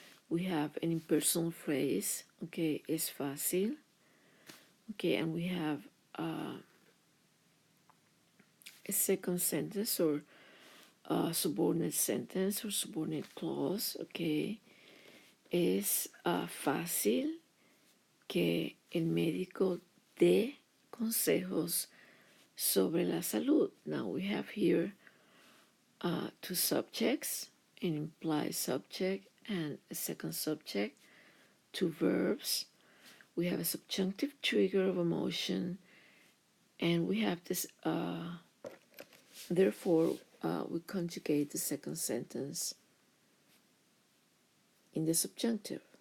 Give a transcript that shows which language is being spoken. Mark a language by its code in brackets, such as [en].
[en] We have an impersonal phrase, okay, [es] es fácil. [en] Okay, and we have a second sentence or a subordinate sentence or subordinate clause, okay. [es] Es fácil que el médico dé consejos sobre la salud. [en] Now we have here two subjects, an implied subject and a second subject, two verbs. We have a subjunctive trigger of emotion, and we have this, therefore, we conjugate the second sentence in the subjunctive.